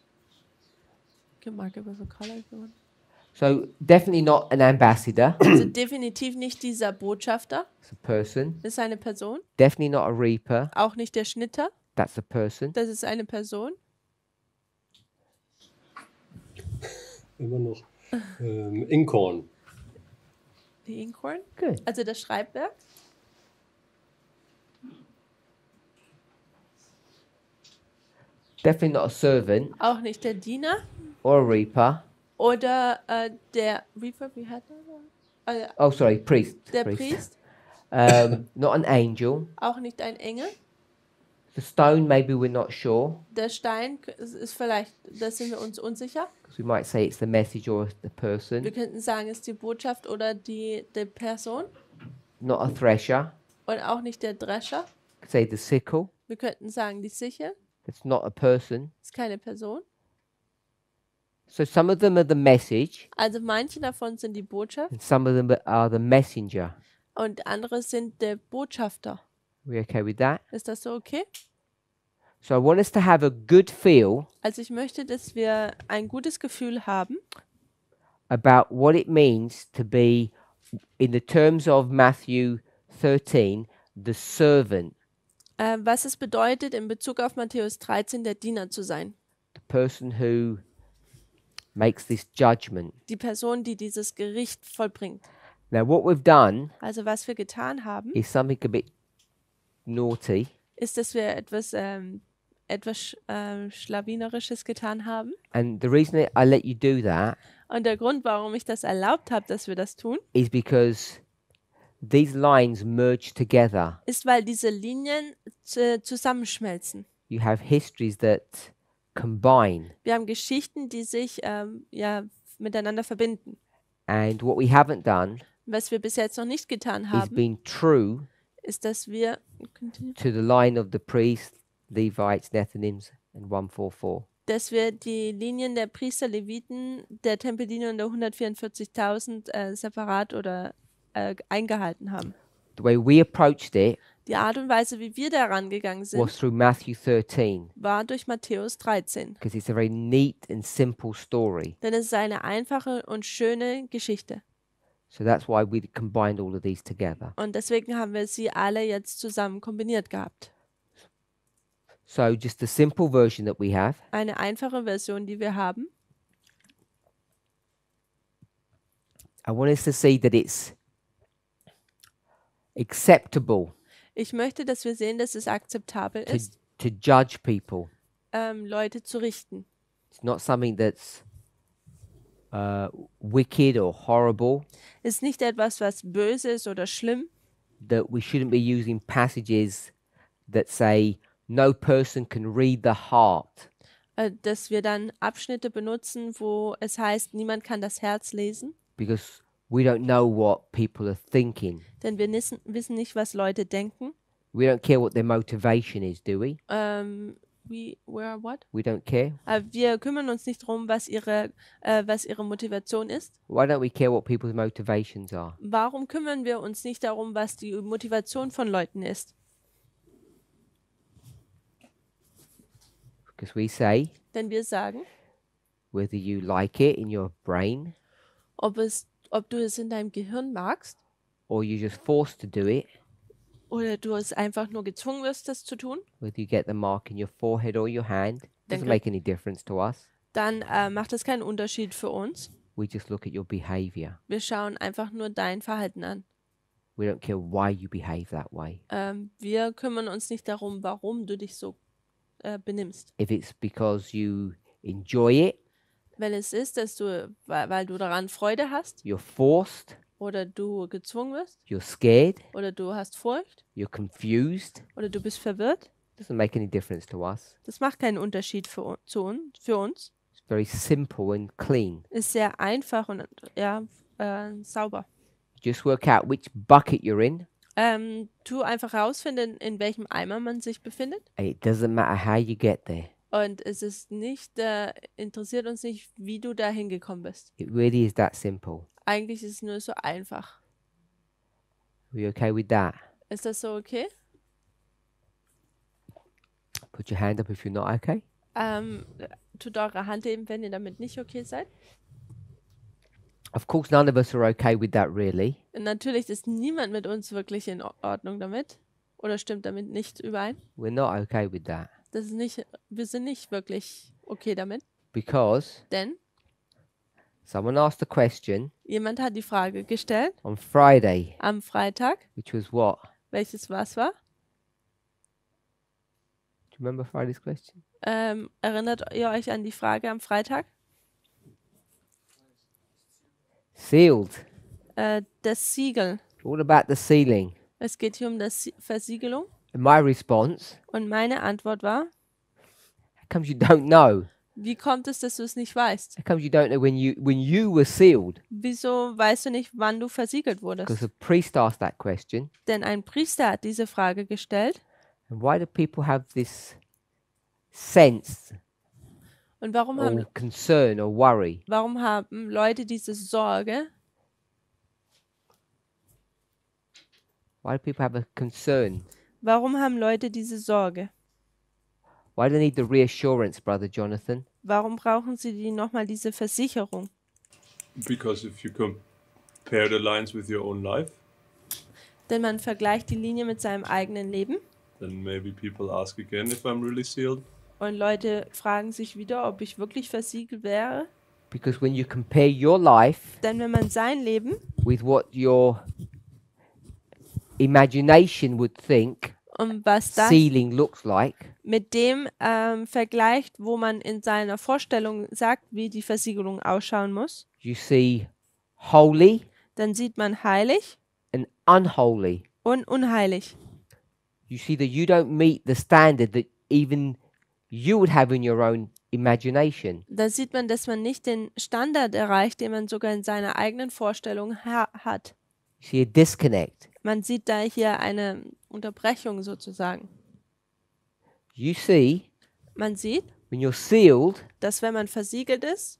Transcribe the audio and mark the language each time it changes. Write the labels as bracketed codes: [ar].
[en] You can mark it with a color if you want. So definitely not an ambassador. [de] Also definitiv nicht dieser Botschafter, [en] It's a person. [de] das ist eine Person. [en] Definitely not a reaper. [de] Auch nicht der Schnitter, [en] That's a person. [de] das ist eine Person. immer noch Inkhorn. Die Inkhorn? [en] Good. [de] Also das Schreibwerk? [en] Definitely not a servant [de] Auch nicht der Diener [en] or a reaper. [de] oder der Reaper, wie hat er? [en] Oh, sorry, priest. [de] Der Priest, [en] Not an angel. [de] auch nicht ein Engel. [en] The stone, maybe we're not sure. [de] Der Stein ist vielleicht, da sind wir uns unsicher. [en] 'Cause we might say it's the message or the person. [de] Wir könnten sagen, es ist die Botschaft oder die Person [en] Not a thresher. [de] und auch nicht der Drescher. [en] Could say the sickle. [de] Wir könnten sagen, die Sichel [en] It's not a person. [de] ist keine Person. [en] So some of them are the message, [de] Also manche davon sind die Botschaft [en] and some of them are the messenger. [de] und andere sind der Botschafter. [en] We okay with that? [de] Ist das so okay? [en] So I want us to have a good feel [de] Also ich möchte, dass wir ein gutes Gefühl haben [en] about what it means to be, in the terms of Matthew 13, the servant, [de] was es bedeutet, in Bezug auf Matthäus 13 der Diener zu sein. [en] the person who makes this judgment. [de] Die Person, die dieses Gericht vollbringt. [en] Now, what we've done [de] Also was wir getan haben, [en] is something a bit naughty, [de] ist, dass wir etwas Schlawinerisches getan haben. [en] and the reason I let you do that [de] Und der Grund, warum ich das erlaubt habe, dass wir das tun, [en] is because these lines merge together. [de] ist, weil diese Linien zusammenschmelzen. [en] You have histories that combine, [de] Wir haben Geschichten, die sich miteinander verbinden. [en] and what we haven't done [de] Was wir bis jetzt noch nicht getan [en] is [de] haben, [en] being true [de] ist, dass wir [en] to the line of the priests, Levites, Nethinims, and 144. [de] die Linien der Priester, Leviten, der Tempeldiener und der 144.000 separat oder eingehalten haben. [en] The way we approached it [de] Die Art und Weise, wie wir daran gegangen [en] was [de] sind, [en] through Matthew 13, [de] war durch Matthäus 13. [en] because it's a very neat and simple story. [de] Denn es ist eine einfache und schöne Geschichte. [en] So that's why we combined all of these together. [de] Und deswegen haben wir sie alle jetzt zusammen kombiniert gehabt. [en] So just the simple version that we have. [de] Eine einfache Version, die wir haben. [en] I want us to see that it's acceptable [de] Ich möchte, dass wir sehen, dass es akzeptabel ist, [en] to judge people. [de] Leute zu richten. [en] It's not something that's wicked or horrible, [de] Es ist nicht etwas, was böse ist oder schlimm, [en] that we shouldn't be using passages that say no person can read the heart, [de] dass wir dann Abschnitte benutzen, wo es heißt, niemand kann das Herz lesen, [en] because we don't know what people are thinking. [de] denn wir wissen nicht, was Leute denken. [en] We don't care what their motivation is, do we? What? We don't care. [de] Wir kümmern uns nicht darum, was ihre Motivation ist. [en] Why don't we care what people's motivations are? [de] Warum kümmern wir uns nicht darum, was die Motivation von Leuten ist? [en] Because we say, [de] Denn wir sagen, [en] whether you like it in your brain [de] ob du es in deinem Gehirn magst [en] or you're just forced to do it, [de] oder du es einfach nur gezwungen wirst, das zu tun, [en] whether you get the mark in your forehead or your hand, doesn't Then make any difference to us. [de] dann macht das keinen Unterschied für uns. [en] We just look at your behavior. [de] Wir schauen einfach nur dein Verhalten an. [en] We don't care why you behave that way. [de] Wir kümmern uns nicht darum, warum du dich so benimmst. [en] If it's because you enjoy it, [de] Wenn es ist, dass weil du daran Freude hast [en] you're forced, [de] oder du gezwungen wirst [en] you're scared, [de] oder du hast Furcht [en] you're confused, [de] oder du bist verwirrt, [en] doesn't make any difference to us. [de] das macht keinen Unterschied für uns. [en] It's very simple and clean. [de] Ist sehr einfach und sauber. [en] Just work out which bucket you're in. [de] Tu einfach rausfinden, in welchem Eimer man sich befindet. [en] And it doesn't matter how you get there. [de] Und es ist nicht, interessiert uns nicht, wie du da hingekommen bist. [en] It really is that simple. [de] Eigentlich ist es nur so einfach. [en] Are you okay with that? [de] Ist das so okay? [en] Put your hand up if you're not okay. [de] Tut eure Hand heben, wenn ihr damit nicht okay seid. [en] Of course, none of us are okay with that, really. [de] Natürlich ist niemand mit uns wirklich in Ordnung damit. Oder stimmt damit nicht überein. [en] We're not okay with that. [de] Wir sind nicht wirklich okay damit. [en] Because [de] Denn [en] Someone asked a question [de] Jemand hat die Frage gestellt [en] on Friday, [de] am Freitag, [en] which was what? [de] welches was war? [en] Do you remember Friday's question? [de] Erinnert ihr euch an die Frage am Freitag? [en] Sealed. [de] Das Siegel. [en] All about the sealing. [de] Es geht hier um das Versiegelung. [en] And my response, [de] Und meine Antwort war, [en] how comes you don't know? [de] wie kommt es, dass du es nicht weißt? [en] How comes you don't know when you were sealed? [de] Wieso weißt du nicht, wann du versiegelt [en] Because [de] wurdest? [en] a priest asked that question. [de] Denn ein Priester hat diese Frage gestellt. [en] And why do people have this sense [de] Und warum [en] or [de] haben [en] concern or worry? [de] Leute diese Sorge? [en] Why do people have a concern? [de] Warum haben Leute diese Sorge? [en] Why do they need the reassurance, Brother Jonathan? [de] Warum brauchen sie nochmal diese Versicherung? [en] Because if you compare the lines with your own life, [de] Denn man vergleicht die Linie mit seinem eigenen Leben [en] then maybe people ask again if I'm really sealed. [de] und Leute fragen sich wieder, ob ich wirklich versiegelt wäre. [en] Because when you compare your life [de] Denn wenn man sein Leben [en] with what your imagination would think [de] und was das [en] sealing looks like, [de] mit dem vergleicht, wo man in seiner Vorstellung sagt, wie die Versiegelung ausschauen muss, [en] you see holy [de] dann sieht man heilig [en] and unholy. [de] und unheilig. [en] You see that you don't meet the standard that even you would have in your own imagination. [de] Da sieht man, dass man nicht den Standard erreicht, den man sogar in seiner eigenen Vorstellung hat. [en] You see a disconnect. [de] Man sieht da hier eine Unterbrechung sozusagen. [en] You see, [de] Man sieht, [en] when you're sealed, [de] dass wenn man versiegelt ist,